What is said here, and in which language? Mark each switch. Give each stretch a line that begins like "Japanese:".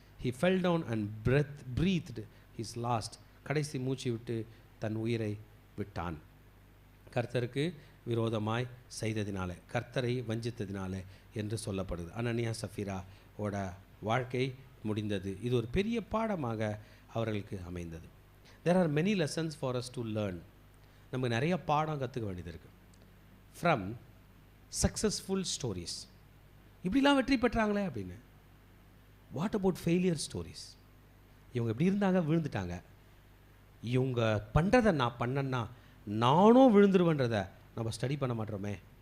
English: He fell down and breathed his last.
Tamil: கடைசி மூச்சு விட்டு தன் உயிரை விட்டான். கர்த்தருக்கு விரோதமாய் செய்ததினால, கர்த்தரை வஞ்சித்ததினால என்று சொல்லப்படுது. அனனியா சஃபீரா ஓட வாழ்க்கை முடிந்தது. இது ஒரு பெரிய பாடமாக அவர்களுக்கு அமைந்தது.
English: There are many lessons for us to learn.
Tamil: நமக்கு நிறைய பாடம் கற்றுக்க வேண்டியது இருக்குது
English: From successful stories.
Tamil: இப்படிலாம் வெற்றி பெற்றாங்களே அப்படின்னு.
English: What about failure stories?
Tamil: இவங்க இப்படி இருந்தாங்க, விழுந்துட்டாங்க. இவங்க பண்ணுறதை நான் பண்ணேன்னா நானும் விழுந்துருவேன்றதை நம்ம ஸ்டடி பண்ண மாட்டோமே.